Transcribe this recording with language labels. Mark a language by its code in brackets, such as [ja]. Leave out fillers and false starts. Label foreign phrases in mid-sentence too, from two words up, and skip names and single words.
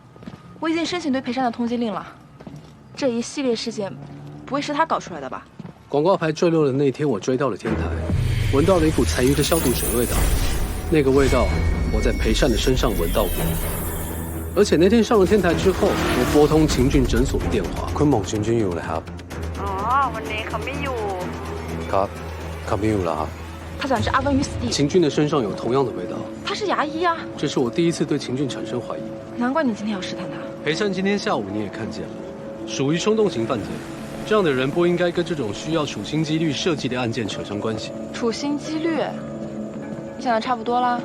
[zh] 我已经申请对裴善的通缉令了。这一系列事件，不会是他搞出来的吧？广告牌坠落的那天，我追到了天台，闻到了一股残余的消毒水味道。那个味道，我在裴善的身上闻到过。而且那天上了天台之后，我拨通秦俊诊所的电话。 [th] คุณหมอ秦俊อยู่เลยครับ วันนี้เขาไม่อยู่ ครับเขาไม่อยู่了。 [zh] 他想置阿文于死地。秦俊的身上有同样的味道。他是牙医啊。这是我第一次对秦俊产生怀疑。难怪你今天要试探他。裴善今天下午你也看见了，属于冲动型犯罪。这样的人不应该跟这种需要处心积虑设计的案件扯上关系。处心积虑？你想的差不多了。